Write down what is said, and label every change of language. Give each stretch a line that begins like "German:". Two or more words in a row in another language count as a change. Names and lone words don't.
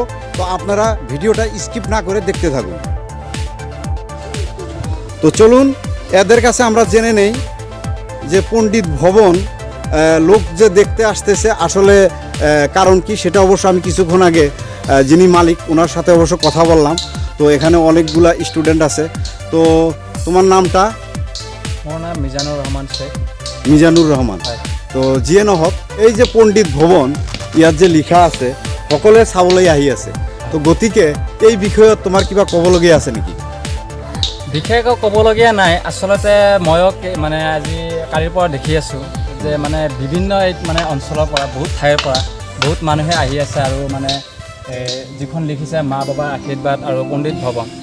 Bangla: তো আপনারা ভিডিওটা স্কিপ না করে দেখতে থাকুন। তো চলুন এদের কাছে আমরা জেনে নেই যে পণ্ডিত ভবন লোক যে দেখতে আসতেছে আসলে কারণ কি, সেটা অবশ্য আমি কিছুক্ষণ আগে যিনি মালিক ওনার সাথে অবশ্য কথা বললাম। তো এখানে অনেকগুলা স্টুডেন্ট আছে। তো তোমার নামটা? আমার নাম মিজানুর রহমান শেখ।
Assamese: মিজানুর রহমান। তো জিয়ে নহক, এই যে পণ্ডিত ভবন ইয়াত যে লিখা আছে সকলে চাবলৈ আহি আছে, তো গতিকে এই বিষয়ত তোমাৰ কিবা ক'বলগীয়া আছে নেকি? বিশেষ ক'বলগীয়া নাই। আচলতে ময়ো মানে আজি কালিৰ পৰা দেখি আছোঁ যে মানে বিভিন্ন মানে অঞ্চলৰ পৰা, বহুত ঠাইৰ পৰা বহুত মানুহে আহি আছে, আৰু মানে যিখন লিখিছে মা বাবাৰ আশীৰ্বাদ আৰু পণ্ডিত ভৱন,